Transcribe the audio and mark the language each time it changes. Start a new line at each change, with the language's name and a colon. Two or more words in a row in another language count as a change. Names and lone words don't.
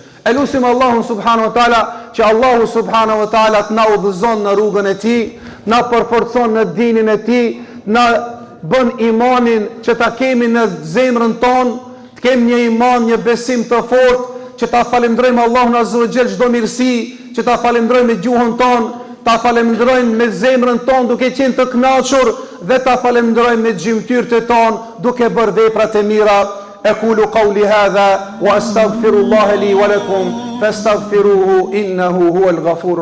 Albanian: E lutim Allahun
Arabic: سبحانه وتعالى
Albanian: që Allahu
Arabic: سبحانه وتعالى
Albanian: të na udhëzon në rrugën e tij, na përforcon në dinin e tij, na bën imanin që ta kemi në zemrën tonë, të kemi një iman, një besim të fortë, që ta falenderojmë Allahun
Arabic: عز وجل
Albanian: çdo mirësi, që ta falenderojmë me gjuhën tonë, ta falenderojmë me zemrën tonë duke qenë të kënaqur dhe ta falenderojmë me gjymtyrët tonë duke bërë veprat e mira.
Arabic: أقول قولي هذا وأستغفر الله لي ولكم فاستغفروه إنه هو الغفور